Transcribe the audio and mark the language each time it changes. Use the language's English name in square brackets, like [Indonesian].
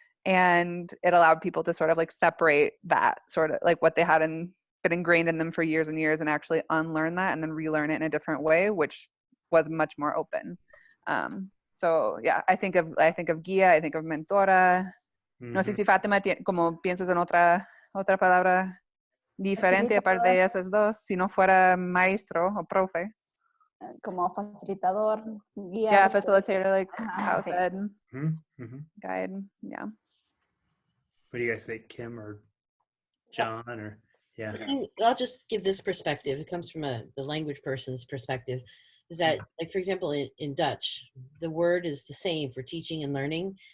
[English] And it allowed people to sort of like separate that sort of like what they had been ingrained in them for years and years and actually unlearn that and then relearn it in a different way, which was much more open. So yeah, I think of guía, I think of mentora. [Spanish] No sé si Fátima como piensas en otra palabra diferente aparte de esas dos, si no fuera maestro o profe. Como facilitador, guía. [English] Yeah, facilitator, like how said. Guide, yeah. What do you guys think, Kim or John or yeah? I'll just give this perspective. It comes from the language person's perspective. Is that like, for example, in Dutch, the word is the same for teaching and learning.